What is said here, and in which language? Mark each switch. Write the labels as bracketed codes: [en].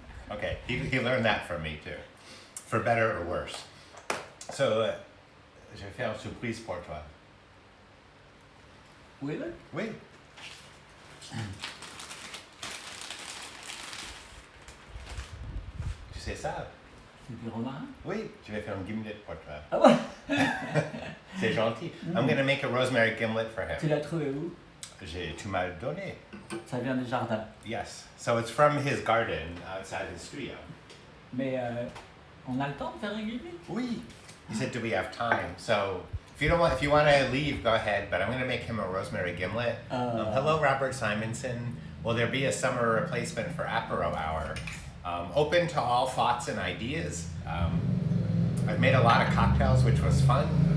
[en] Okay, he learned that from me too, for better or worse. [fr] So, je vais faire une surprise pour toi. [en] Really? [fr] Oui. Tu sais ça? C'est du romarin? Oui, je vais faire une gimlet pour toi. Ah ouais? C'est gentil. [en] I'm gonna make a rosemary gimlet for [fr] Tu [en] him. [fr] l'as trouvé où? Tu m'as donné. Ça vient du jardin. [en] Yes. So it's from his garden outside his studio. [fr] Mais on a le temps de faire un gimlet? [en] Oui. He said, "Do we have time?" So if you want to leave, go ahead. But I'm going to make him a rosemary gimlet. Hello, Robert Simonson. Will there be a summer replacement for Apéro Hour? Open to all thoughts and ideas. I've made a lot of cocktails, which was fun.